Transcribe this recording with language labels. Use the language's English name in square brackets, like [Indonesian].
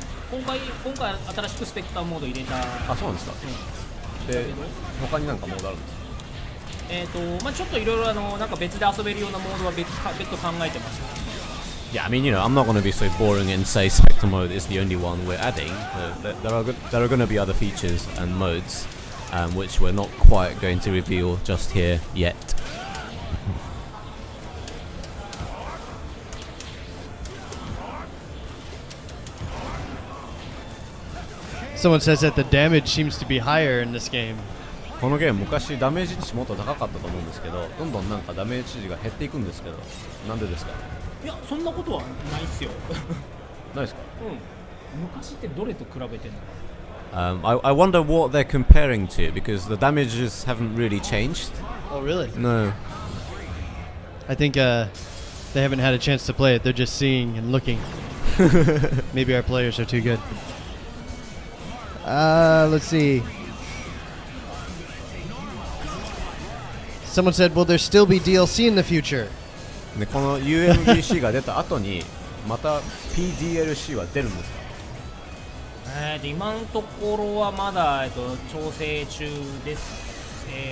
[Japanese] 今回新しくスペクターモード入れた。あ、そうなんですか。で、他になんかモードあるんですか？ちょっといろいろなんか別で遊べるようなモードは別途考えてます。 [English] Yeah, I mean, I'm not going to be so boring and say Spectre mode is the only one we're adding. There are going to be other features and modes, which we're not quite going to reveal just here yet. Someone says that the damage seems to be higher in this game. [Japanese] このゲーム昔ダメージ値もっと高かったと思うんですけど、どんどんなんかダメージ値が減っていくんですけど、なんでですか？いや、そんなことはないっすよ。ないですか？昔ってどれと比べてんの [English] ？I wonder what they're comparing to because the damages haven't really changed. Oh, really? No. I think they haven't had a chance to play it. They're just seeing and looking. Maybe our players are too good. Let's see. Someone said, will there still be DLC in the future? [Japanese] でこの UMVC が出た後にまた PDLC は出るんですか？今のところはまだ、調整中です。